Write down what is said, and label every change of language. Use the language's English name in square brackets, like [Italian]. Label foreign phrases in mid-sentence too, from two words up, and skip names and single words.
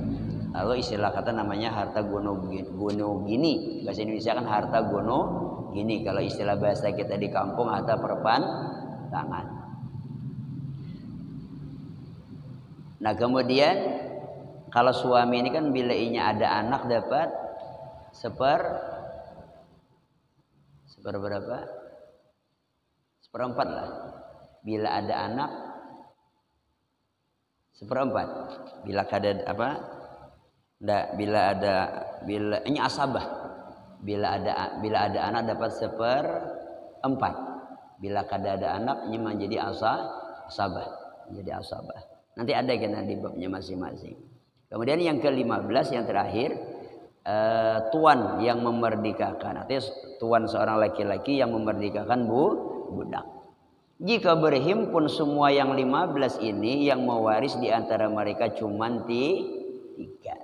[Indonesian] Lalu istilah kata namanya harta gono gini. Bahasa Indonesia kan harta gono gini. Kalau istilah bahasa kita di kampung harta perpantangan. Nah kemudian kalau suami ini kan bila inya ada anak dapat berapa? 1/4 lah. Bila ada anak 1/4. Bila kada apa? Ndak, bila ini asabah. Bila ada anak dapat 1/4. Bila kada ada anak ini menjadi asabah. Menjadi asabah. Nanti ada kena di babnya masing-masing. Kemudian yang ke-15 yang terakhir tuan yang memerdekakan. Artinya tuan seorang laki-laki yang memerdekakan budak. Jika berhimpun semua yang 15 ini yang mewaris di antara mereka cuma 3.